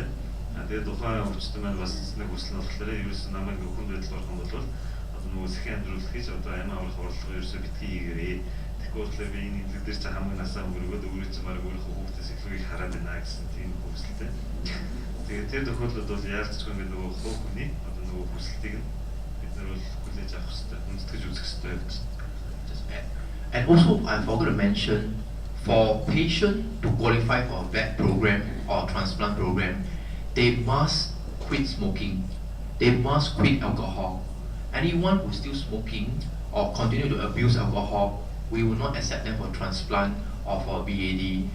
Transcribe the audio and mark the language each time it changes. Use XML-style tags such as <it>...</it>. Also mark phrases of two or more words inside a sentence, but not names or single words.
<mn>Тэгээд тухайн өвчтөн маань бас нэг хүсэл нь болохоор ерөөсөө намайг өхөнд байдал орох юм бол одоо нөгөө сэхин амьдруулах гэж одоо амиа аврах орлого ерөөсөө битгий хийгээрэй. Тэгэхээр би энэ имлэг дээр чи хамгийн насаа өнгөрөөд өөрөө чи бараг өөрийнхөө хүүхдээс илүү их хараад байна гэсэн тийм хүсэлтэй. Тэгээд тэр тохиолдолд бол яалтчгүй ингээд нөгөө хувь хүний одоо нөгөө хүсэлтийг нь бид нар бол хүлээж авах хэрэгтэй, үндэтгэж үзэх хэрэгтэй гэж.</mn> <en>And also, I forgot to mention, for patient to qualify for a VAD program or transplant program, they must quit smoking. They must quit alcohol. Anyone who's still smoking or continue to abuse alcohol, we will not accept them for transplant or for VAD.</en>